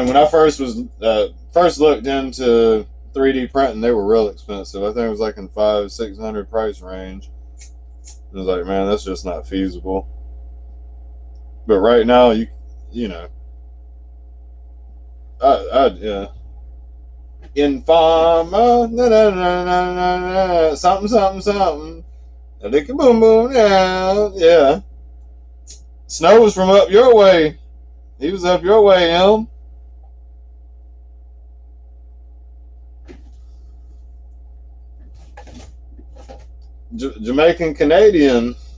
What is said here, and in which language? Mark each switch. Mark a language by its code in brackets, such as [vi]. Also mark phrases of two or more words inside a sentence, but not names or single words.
[en] When I first looked into 3D printing, they were real expensive. I think it was like in $500-600 price range. I was like, man, that's just not feasible. But right now, yeah. Yeah. Informer, na na na na na na, something, something, something. A lick boom boom now, yeah. Snow was from up your way. He was up your way, Elm. Jamaican Canadian.